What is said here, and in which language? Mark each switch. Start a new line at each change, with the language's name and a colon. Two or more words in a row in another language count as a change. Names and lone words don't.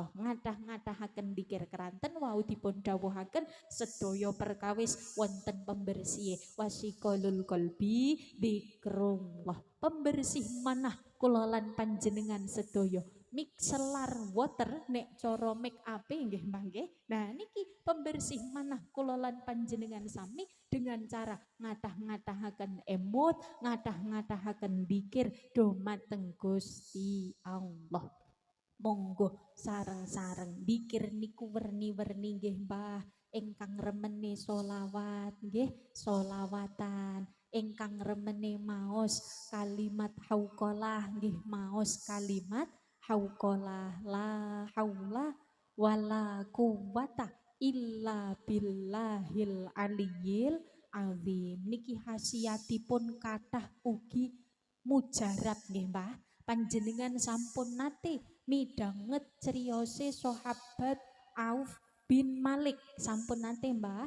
Javanese: Ngadah-ngadahaken zikir keranten wau dipun dawuhaken sedaya perkawis wonten pembersih
Arabic: وصقالة القلب ذكر الله.
Javanese: Pembersih manah kula lan panjenengan sedaya
English: mixelar water
Javanese: nek cara
English: make up
Javanese: nggih Mbah nggih. Nah niki pembersih manah kula lan panjenengan sami
Indonesian: dengan cara
Javanese: ngadah-ngadahaken emot, ngadah-ngadahaken zikir dumateng Gusti Allah. Monggo sareng-sareng zikir niku werni-werni nggih Mbah. Ingkang remene solawat nggih, solawatan. Ingkang remene maos kalimat hauqalah nggih, maos kalimat hauqalah
Arabic: لا حول ولا قوة إلا بالله العلي العظيم.
Javanese: Niki khasiatipun kathah ugi mujarab nggih Mbah. Panjenengan sampun nate midanget criyose sahabat Auf bin Malik sampun nate Mbah?